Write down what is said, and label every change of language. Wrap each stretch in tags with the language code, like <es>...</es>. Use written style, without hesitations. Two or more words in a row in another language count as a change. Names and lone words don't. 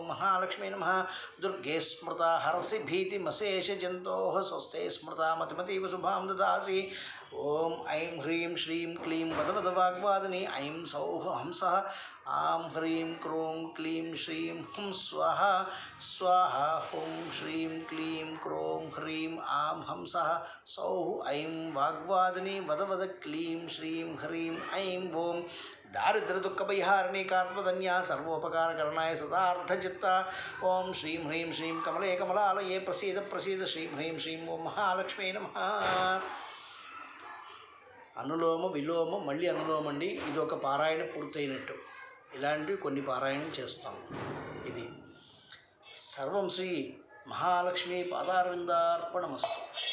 <sa>महालक्ष्मी नमः दुर्गे स्मृता हरसि भीतिमशेषजन्तोः स्वस्थे स्मृता मतिमतीव शुभां ददासि ओं ऐं ह्रीं श्रीं क्लीं वद वाग्वादिनी ऐं सौः हंसः आं ह्रीं क्रों क्लीं श्रीं हुं स्वाहा स्वाहा हुं श्रीं क्लीं क्रों ह्रीं आं हंसः सौः ऐं वाग्वादिनी वद क्लीं श्रीं ह्रीं ऐं ओं दारिद्र्यदुःखपरिहारिणीकात्मधन्या सर्वोपकारकरणाय सदार्धचित्ता ओं श्रीं ह्रीं श्रीं कमले कमलालये प्रसीद प्रसीद श्रीं ह्रीं श्रीं ओं महालक्ष्मी नमः</sa> <te>అనులోమ విలోమ మళ్ళీ అనులోమ అండి. ఇది ఒక పారాయణ పూర్తయినట్టు. ఇలాంటివి కొన్ని పారాయణం చేస్తాం.</te> <sa>ఇది సర్వం శ్రీ మహాలక్ష్మి పాదారవిందార్పణమస్తు.</sa>